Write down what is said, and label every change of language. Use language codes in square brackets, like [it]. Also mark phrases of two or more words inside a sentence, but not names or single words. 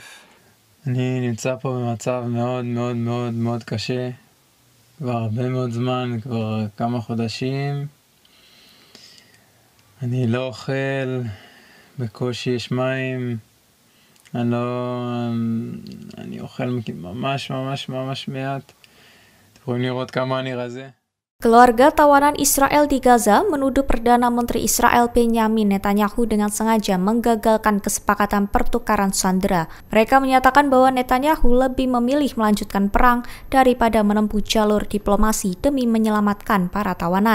[he] אני נמצא פה במצב מאוד מאוד מאוד מאוד קשה כבר הרבה מאוד זמן, כבר כמה חודשים. אני לא אוכל, בקושי יש מים. אני אוכל ממש מעט. אתם יכולים לראות כמה אני רזה. [id] Keluarga tawanan Israel di Gaza menuduh Perdana Menteri Israel Benyamin Netanyahu dengan sengaja menggagalkan kesepakatan pertukaran sandera. Mereka menyatakan bahwa Netanyahu lebih memilih melanjutkan perang daripada menempuh jalur diplomasi demi menyelamatkan para tawanan.